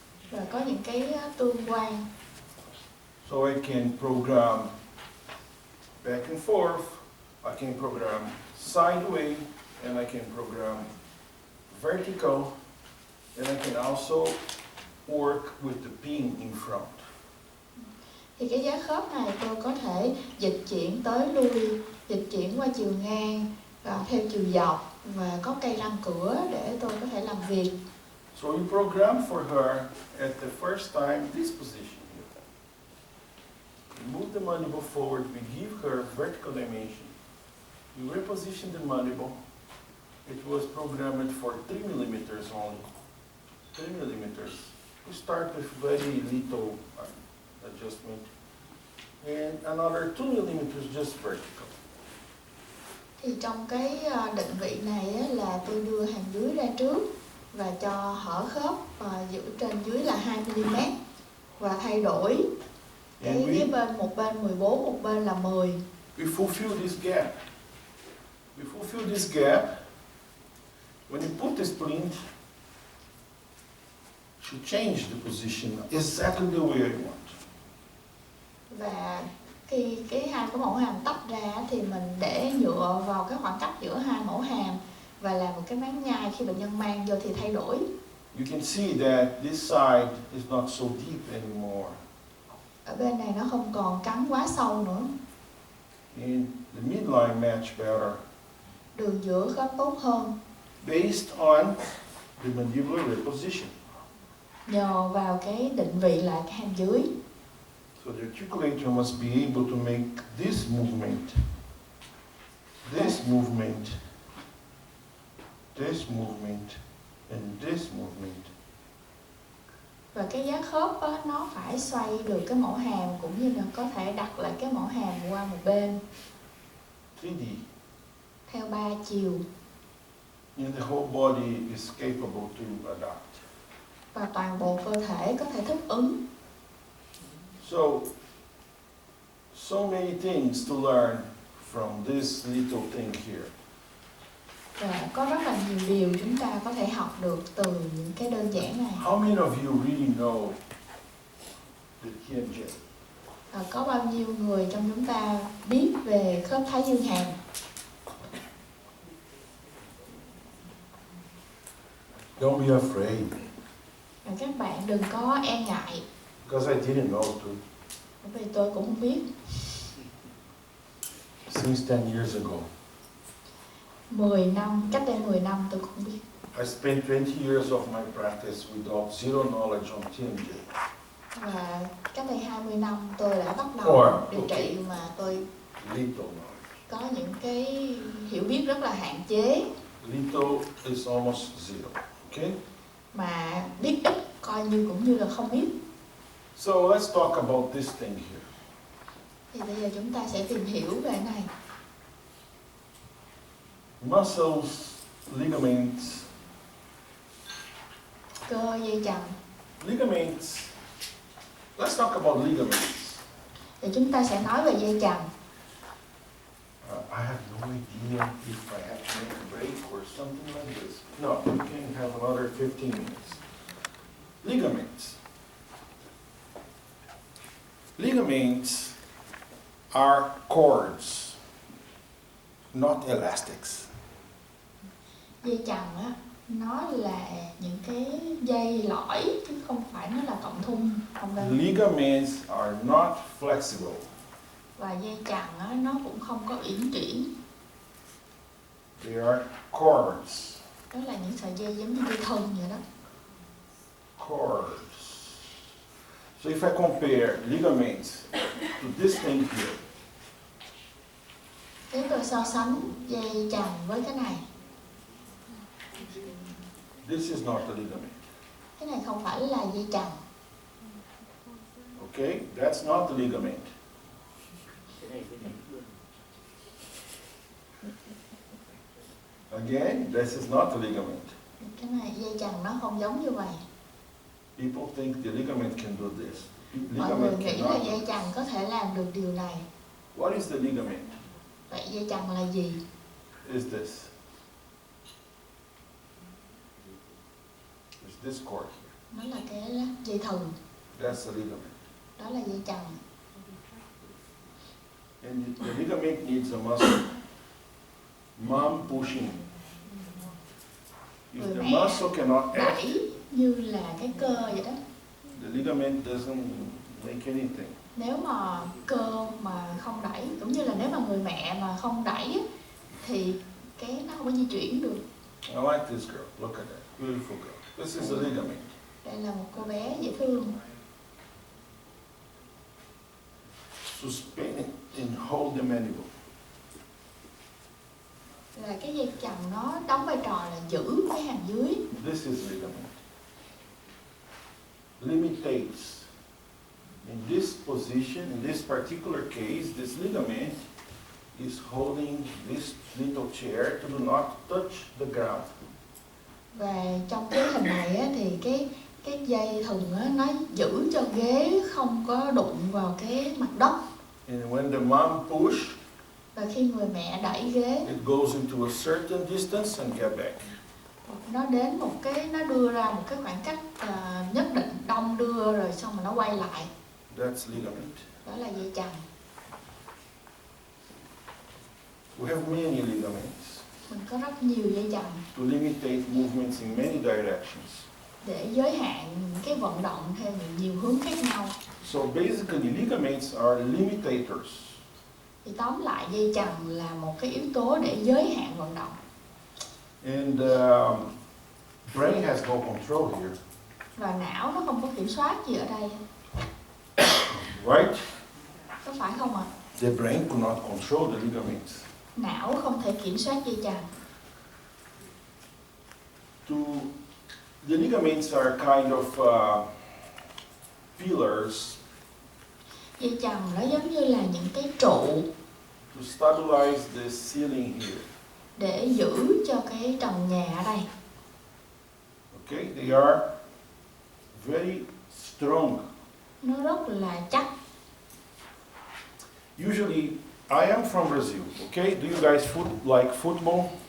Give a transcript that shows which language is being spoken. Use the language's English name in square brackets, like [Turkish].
[Vietnamese] Và có những cái tương quan. [English] So I can program back and forth, I can program sideways, and I can program vertical, and I can also work with the pin in front. [Vietnamese] Thì cái giá khớp này tôi có thể dịch chuyển tới lui, dịch chuyển qua chiều ngang và theo chiều dọc, và có cây răng cửa để tôi có thể làm việc. [English] So you program for her at the first time this position here. You move the mandible forward, we give her vertical dimension. You reposition the mandible. It was programmed for 3 millimeters only. 3 millimeters. We start with very little adjustment. And another 2 millimeters just vertical. [Vietnamese] Thì trong cái định vị này á, là tôi đưa hàm dưới ra trước và cho hở khớp và giữ trên dưới là 2 mm và thay đổi cái phía bên, một bên 14, một bên là 10. [English] We fulfill this gap. We fulfill this gap. When you put the splint, you change the position exactly the way I want. [Vietnamese] Và khi cái hai cái mẫu hàm tách ra thì mình để nhựa vào cái khoảng cách giữa hai mẫu hàm và làm một cái máng nhai. Khi bệnh nhân mang vô thì thay đổi. [English] You can see that this side is not so deep anymore. [Vietnamese] Ở bên này nó không còn cắn quá sâu nữa. [English] And the midline match better [Vietnamese] Đường giữa khớp tốt hơn [English] based on the mandibular reposition. [Vietnamese] nhờ vào cái định vị lại cái hàm dưới. [English] So the articulator must be able to make this movement, this movement, this movement, and this movement. [Vietnamese] Và cái giá khớp á, nó phải xoay được cái mẫu hàm, cũng như là có thể đặt lại cái mẫu hàm qua một bên [English] 3D. [Vietnamese] theo 3 chiều. [English] And the whole body is capable to adapt. [Vietnamese] Và toàn bộ cơ thể có thể thích ứng. [English] So many things to learn from this little thing here. [Vietnamese] Và có rất là nhiều điều chúng ta có thể học được từ những cái đơn giản này. [English] How many of you really know the TMJ? [Vietnamese] Có bao nhiêu người trong chúng ta biết về khớp thái dương hàm? [English] Don't be afraid, [Vietnamese] Và các bạn đừng có e ngại, [English] because I didn't know too. [Vietnamese] bởi vì tôi cũng không biết. [English] Since 10 years ago. [Vietnamese] 10 năm, cách đây 10 năm tôi cũng không biết. [English] I spent 20 years of my practice without zero knowledge on TMJ. [Vietnamese] Và cách đây 20 năm tôi đã bắt đầu điều trị mà tôi [English] Little knowledge. [Vietnamese] có những cái hiểu biết rất là hạn chế. [English] Little is almost zero. Okay? [Vietnamese] Mà biết ít coi như cũng như là không biết. [English] So let's talk about this thing here. [Vietnamese] Thì bây giờ chúng ta sẽ tìm hiểu về cái này. [English] Muscles, ligaments. [Vietnamese] Cơ dây chằng. [English] Ligaments. Let's talk about ligaments. [Vietnamese] Thì chúng ta sẽ nói về dây chằng. [English] I have no idea if I have to make a break or something like this. No, we can have another 15 minutes. Ligaments. Ligaments are cords, not elastics. [Vietnamese] Dây chằng á, nó là những cái dây lõi chứ không phải nó là cọng thun, không đâu. [English] Ligaments are not flexible. [Vietnamese] Và dây chằng á, nó cũng không có uyển chuyển. [English] They are cords. [Vietnamese] Đó là những sợi dây giống như dây thừng vậy đó. [English] Cords. So if I compare ligaments to this thing here, [Vietnamese] Nếu tôi so sánh dây chằng với cái này, [English] This is not a ligament. [Vietnamese] cái này không phải là dây chằng. [English] Okay? That's not the ligament. [Vietnamese] Cái này luôn. [English] Again, this is not the ligament. [Vietnamese] Cái này dây chằng nó không giống như vậy. [English] People think the ligament can do this. [Vietnamese] Mọi người [English] Ligament [Vietnamese] nghĩ là [English] cannot. [Vietnamese] dây chằng có thể làm được điều này. [English] What is the ligament? [Vietnamese] Vậy dây chằng là gì? [English] Is this? Is this cord here? [Vietnamese] Nó là cái dây thừng, [English] That's the ligament. [Vietnamese] đó là dây chằng. [English] And the ligament needs a muscle. Mom pushing. If [Vietnamese] Người [English] the [Vietnamese] mẹ [English] muscle cannot act, [Vietnamese] đẩy như là cái cơ vậy đó. [English] the ligament doesn't make anything. [Vietnamese] Nếu mà cơ mà không đẩy, cũng như là nếu mà người mẹ mà không đẩy á, thì cái nó không có di chuyển được. [English] I like this girl. Look at that. Beautiful girl. This is a ligament. [Vietnamese] Đây là một cô bé dễ thương. [English] Suspend it and hold the mandible. [Vietnamese] Là cái dây chằng nó đóng vai trò là giữ cái hàm dưới. [English] This is ligament. Limitates. In this position, in this particular case, this ligament is holding this little chair to do not touch the ground. [Vietnamese] Và trong cái hình này á, thì cái dây thừng á, nó giữ cho ghế không có đụng vào cái mặt đất. [English] And when the mom push, [Vietnamese] Và khi người mẹ đẩy ghế, [English] it goes into a certain distance and get back. [Vietnamese] nó đến một cái, nó đưa ra một cái khoảng cách nhất định, đong đưa rồi xong rồi nó quay lại. [English] That's ligament. [Vietnamese] Đó là dây chằng. [English] We have many ligaments [Vietnamese] Mình có rất nhiều dây chằng [English] to limitate movements in many directions. [Vietnamese] để giới hạn cái vận động theo nhiều hướng khác nhau. [English] So basically, ligaments are limitators. [Vietnamese] Thì tóm lại dây chằng là một cái yếu tố để giới hạn vận động. [English] And brain has no control here, [Vietnamese] Và não nó không có kiểm soát gì ở đây. [English] right? [Vietnamese] Có phải không ạ? [English] The brain cannot control the ligaments. [Vietnamese] Não không thể kiểm soát dây chằng. [English] The ligaments are kind of pillars [Vietnamese] Dây chằng nó giống như là những cái trụ [English] to stabilize the ceiling here. [Vietnamese] để giữ cho cái trần nhà ở đây. [English] Okay, they are very strong. [Vietnamese] Nó rất là chắc. [English] Usually, I am from Brazil. Okay, do you guys like football?